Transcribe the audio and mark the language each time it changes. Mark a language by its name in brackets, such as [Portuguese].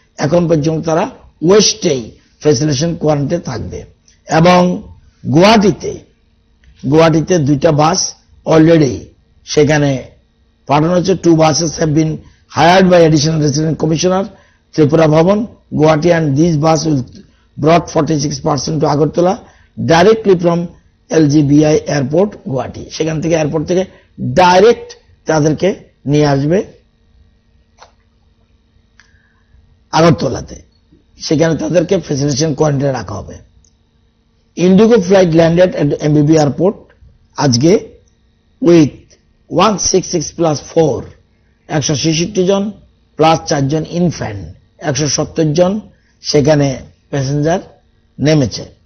[Bangla] এখন পর্যন্ত তারা ওয়েস্টেই ফ্যাসিলিটেশন কোয়ারেন্টাইনে থাকবে। এবং গুয়াহাটিতে 2টা বাস অলরেডি সেখানে পাঠানো হচ্ছে। [English] 2 buses have been hired by Additional Resident Commissioner Tripura Bhavan, Guwahati, and these buses will brought 46% to Agartala directly from LGBI Airport, Guwahati। [Bangla] সেখান থেকে এয়ারপোর্ট থেকে ডাইরেক্ট তাদেরকে নিয়ে আসবে আগরতলাতে, সেখানে তাদেরকে ফ্যাসিলিটেশন কোয়ারেন্টাইনে রাখা হবে। [English] IndiGo flight landed at MBB airport [Bangla] আজকে [English] with 166 plus 4, [Bangla] 166 John plus 4 John infant, 170 জন সেখানে প্যাসেঞ্জার নেমেছে।